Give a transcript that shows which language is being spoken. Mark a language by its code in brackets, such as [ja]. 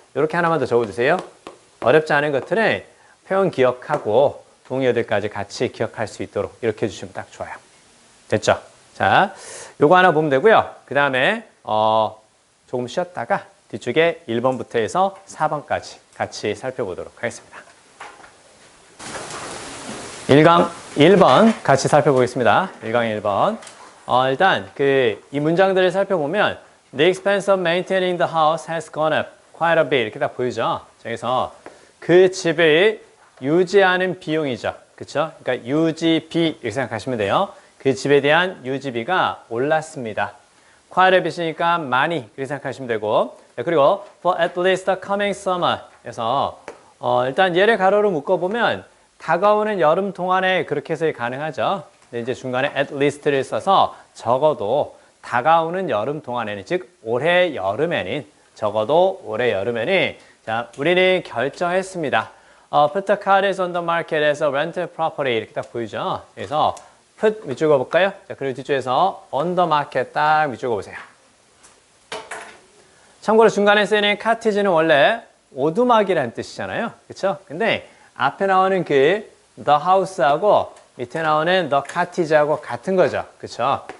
[ko] 이렇게 하나만 더 적어주세요. 어렵지 않은 것들은 표현 기억하고 동의어들까지 같이 기억할 수 있도록 이렇게 해주시면 딱 좋아요. 됐죠? 자, 요거 하나 보면 되고요. 그 다음에 조금 쉬었다가 뒤쪽에 1번부터 해서 4번까지 같이 살펴보도록 하겠습니다. 1강 1번 같이 살펴보겠습니다. 1강 1번. 일단 이 문장들을 살펴보면 [en] The expense of maintaining the house has gone up quite a bit [ko] 이렇게 딱 보이죠? 그래서 그 집을 유지하는 비용이죠. 그쵸? 그러니까 유지비 이렇게 생각하시면 돼요. 그 집에 대한 유지비가 올랐습니다. [en] quite a bit [ko] 이니까 많이 이렇게 생각하시면 되고 그리고 [en] for at least the coming summer [ko] 그래서 일단 얘를 가로로 묶어보면 다가오는 여름 동안에 그렇게 해서 가능하죠. 근데 이제 중간에 at least를 써서 적어도 다가오는 여름 동안에는 즉 올해 여름에는 적어도 올해 여름에는 자 우리는 결정했습니다. [en] put the cottage on the market as a rental property [ko] 이렇게 딱 보이죠. 그래서 put 밑줄 볼까요? 자 그리고 뒤쪽에서 on the market 딱 밑줄 보세요. 참고로 중간에 쓰이는 cottage는 원래 오두막이라는 뜻이잖아요. 그렇죠? 근데 앞에 나오는 그 the house하고 밑에 나오는 the cottage하고 같은 거죠. 그렇죠?